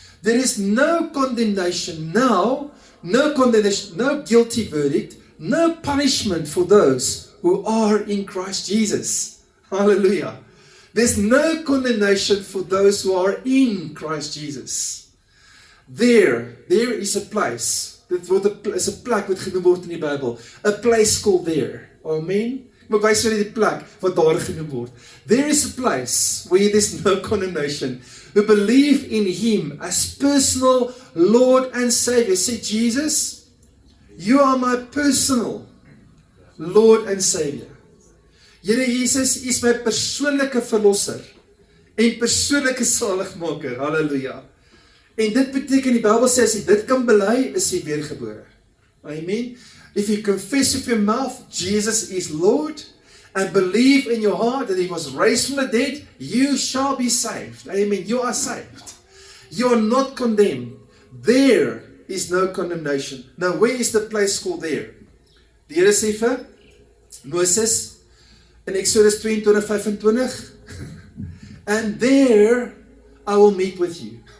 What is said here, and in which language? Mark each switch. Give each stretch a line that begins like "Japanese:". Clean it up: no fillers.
English: There is no condemnation now. No condemnation. No guilty verdict. No punishment for those who are in Christ Jesus. Hallelujah. There's no condemnation for those who are in Christ Jesus. There is a place
Afrikaans: Dit is 'n plek wat genoem word in die Bybel.
English: A place called there.
Afrikaans: Amen. Maar wys vir die plek wat daar genoem word.
English: There is a place where there's no condemnation. Who believe in Him as personal Lord and Savior. Say, Jesus, you are my personal Lord and Savior.
Afrikaans: Here Jesus is my persoonlike verlosser en persoonlike saligmaker. Halleluja. En dit beteken, die Bybel sê, as jy dit kan bely, is jy weergebore. Amen.
English: If you confess with your mouth, Jesus is Lord, and believe in your heart that He was raised from the dead, you shall be saved. Amen. You are saved. You are not condemned. There is no condemnation. Now, where is the place called there?
Afrikaans: Die Here sê vir Moses in Exodus 22:25,
English: and there I will meet with you.